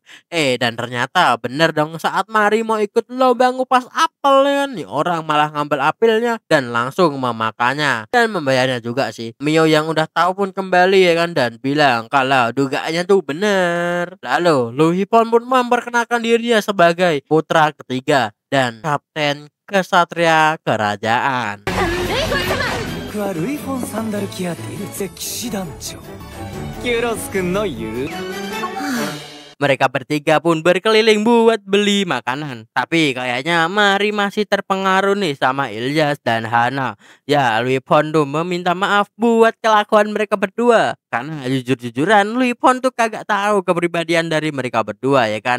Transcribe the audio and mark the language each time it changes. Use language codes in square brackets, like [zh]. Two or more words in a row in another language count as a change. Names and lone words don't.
[id] Dan ternyata bener dong saat Mari mau ikut lomba ngupas apel ya kan nih orang malah ngambil apelnya dan langsung memakannya dan membayarnya juga sih. Mio yang udah tahu pun kembali ya kan dan bilang kalau dugaannya tuh bener. Lalu Luhipon pun memperkenalkan dirinya sebagai putra ketiga dan kapten kesatria kerajaan. [ja] 僕はルイフォン・サンダルキア・ディルツェ騎士団長キュロス君の言う [id] Mereka bertiga pun berkeliling buat beli makanan. Tapi kayaknya Mari masih terpengaruh nih sama Ilyas dan Hana. Ya, Luhipon tuh meminta maaf buat kelakuan mereka berdua. Karena jujur-jujuran Luhipon tuh kagak tahu kepribadian dari mereka berdua ya kan.